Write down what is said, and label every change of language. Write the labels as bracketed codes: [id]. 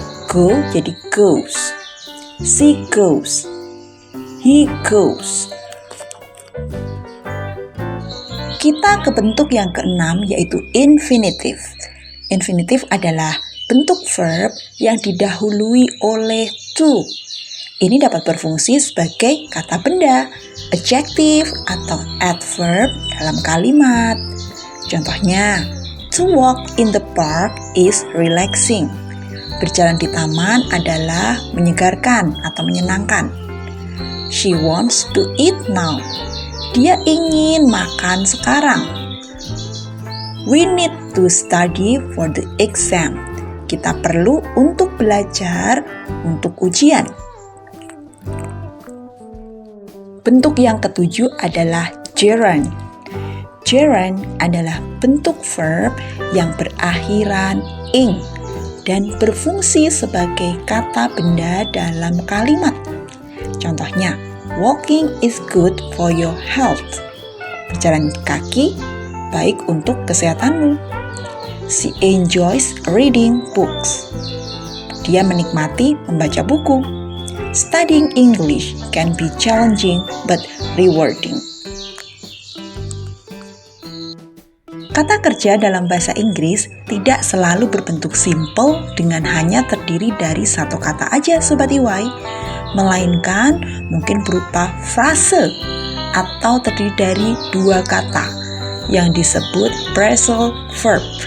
[en] Go jadi goes, she goes, he goes. [id] Kita ke bentuk yang keenam yaitu infinitive. Infinitive adalah bentuk verb yang didahului oleh to. ini dapat berfungsi sebagai kata benda, adjective atau adverb dalam kalimat. Contohnya, [en] to walk in the park is relaxing. [id] Berjalan di taman adalah menyegarkan atau menyenangkan. [en] She wants to eat now. [id] Dia ingin makan sekarang. [en] We need to study for the exam. [id] Kita perlu untuk belajar untuk ujian. Bentuk yang ketujuh adalah gerund. Gerund adalah bentuk verb yang berakhiran ing dan berfungsi sebagai kata benda dalam kalimat. [en] Contohnya, walking is good for your health. [id] Berjalan kaki baik untuk kesehatanmu. [en] She enjoys reading books. [id] Dia menikmati membaca buku. [en] Studying English can be challenging but rewarding. [id] Kata kerja dalam bahasa Inggris tidak selalu berbentuk simple dengan hanya terdiri dari satu kata aja Sobat EY, melainkan mungkin berupa frase atau terdiri dari dua kata yang disebut phrasal verb.